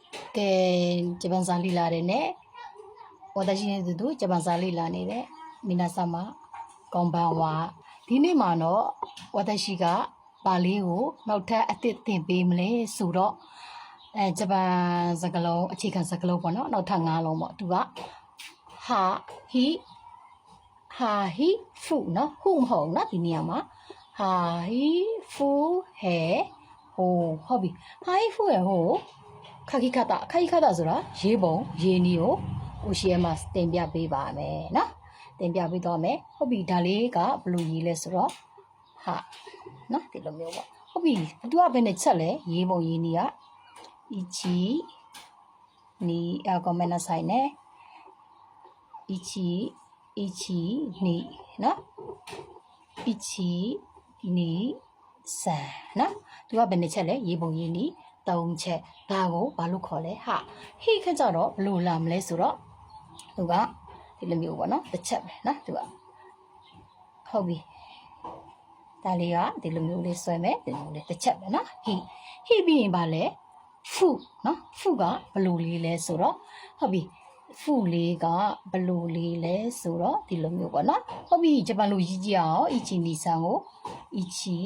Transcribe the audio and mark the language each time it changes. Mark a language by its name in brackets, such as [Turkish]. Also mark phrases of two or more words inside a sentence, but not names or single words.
[Japanese] けジャパンサリラでね私ねずっとジャパンサリラにね皆様こんばんは [Burmese] ဒီနေ့မှာတော့私がပါဠိကိုနောက်ထပ်အသစ်သင်ပေးမလဲဆိုတော့ဂျပန်စကားလုံးအခြေခံစကားလုံးပေါ့နော်နောက်ထပ်၅လုံးပေါ့သူကဟာဟီ ဖူနော်ဟုမဟုတ်နော်ဒီနေရာမှာဟာဟီဖူဟဲဟိုဟုတ်ပြီဟာဟီဖူဟဲဟိုခခိခတာဆိုတာရေးပုံရေးနည်းကိုဟိုရှေ့မှာတင်ပြပေးပါမယ်နော်တင်ပြပေးတော့မယ်ဟုတ်ပြီဒါလေးကဘယ်လိုရေးလဲဆိုတော့ဟာနော်ဒီလိုမျိုးပေါ့ဟုတ်ပြီသူကဘယ်နဲ့ချက်လဲရေးပုံရေးနည်းက 1နီ [Japanese] ごめんなさいね [Burmese] 1 နီနော်1 2 3နော်သူကဘယ်နဲ့ချက်လဲရေးပုံရေးနည်း3ချက်ဒါကိုဘာလို့ ခေါ်လဲဟာဟိခက်ကြတော့ဘယ်လိုလာမလဲဆိုတော့သူကဒီလိုမျိုးပေါ့နော်တစ်ချက်ပဲနော်သူကဟုတ်ပြီဒါလေးကဒီလိုမျိုးလေးဆွဲမယ်ဒီလိုလေးတစ်ချက်ပဲနော်ဟိပြီးရင်ပါလဲဖူနော်ဖူကဘယ်လိုလေးလဲဆိုတော့ဟုတ်ပြီဖူလေးကဘယ်လိုလေးလဲဆိုတော့ဒီလိုမျိုးပေါ့နော်ဟုတ်ပြီဂျပန်လိုရေးကြည့်အောင်1နီဆန်ကို1